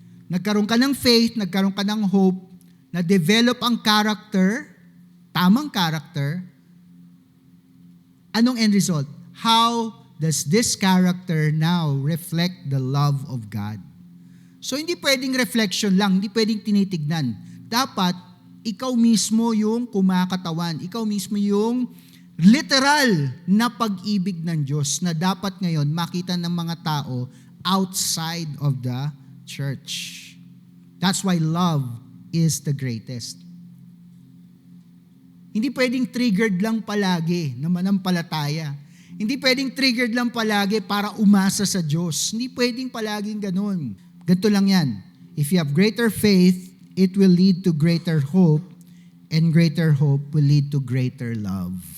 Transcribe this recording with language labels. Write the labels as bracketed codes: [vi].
[tl] Nagkaroon ka ng faith, nagkaroon ka ng hope, na-develop ang character, tamang character. Anong end result? [en] How does this character now reflect the love of God? [tl] So hindi pwedeng reflection lang, hindi pwedeng tinitignan. Dapat ikaw mismo yung kumakatawan, ikaw mismo yung literal na pag-ibig ng Diyos na dapat ngayon makita ng mga tao [en] outside of the church. That's why love is the greatest. [tl] Hindi pwedeng triggered lang palagi na manampalataya. Hindi pwedeng triggered lang palagi para umasa sa Diyos. Hindi pwedeng palaging ganun. Ganito lang yan. [en] If you have greater faith, it will lead to greater hope, and greater hope will lead to greater love.